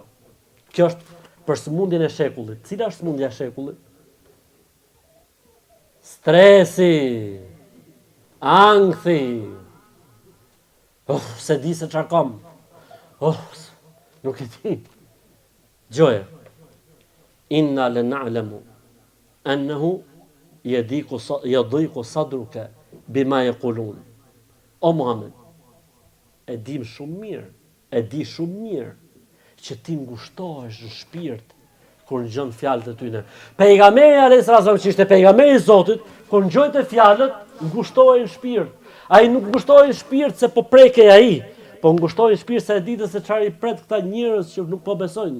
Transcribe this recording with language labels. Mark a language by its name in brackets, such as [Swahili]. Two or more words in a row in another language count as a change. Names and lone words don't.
[Albanian] Kjo është për sëmundjen e shekullit. Cila është sëmundja e shekullit? Stresi, ankthi. Se di se çfarë kam. Nuk e di. Dëgjoj. [Arabic] إنا لنعلم أنه يضيق صدرك بما يقولون. [Albanian] O Muhammed, e di shumë mirë që ti ngushtohesh në shpirt kur ngjon fjalët e tyre. Pejgamberi [Arabic] عليه السلام [Albanian] që ishte pejgamberi i Zotit, kur ngjonte fjalët, ngushtohej në shpirt. Ai nuk ngushtohej në shpirt se po prekej ai, po ngushtohej në shpirt se e ditë se çfarë i pret këta njerëz që nuk po besojnë.